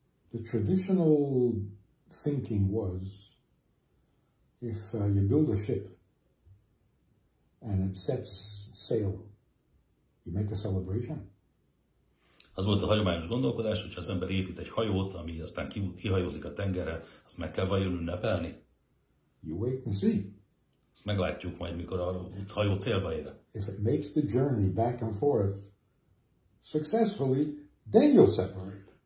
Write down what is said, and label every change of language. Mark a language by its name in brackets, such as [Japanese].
[English] The traditional thinking was, if you build a ship and it sets sail, you make a celebration. [Hungarian] Az volt a hagyományos gondolkodás, hogyha az ember épít egy hajót, ami aztán kihajózik a tengerre, azt meg kell vajon ünnepelni? [English] You wait and see. [Hungarian] Ezt meglátjuk majd, mikor a hajó célba ér. [English] If it makes the journey back and forth successfully, then you'll celebrate.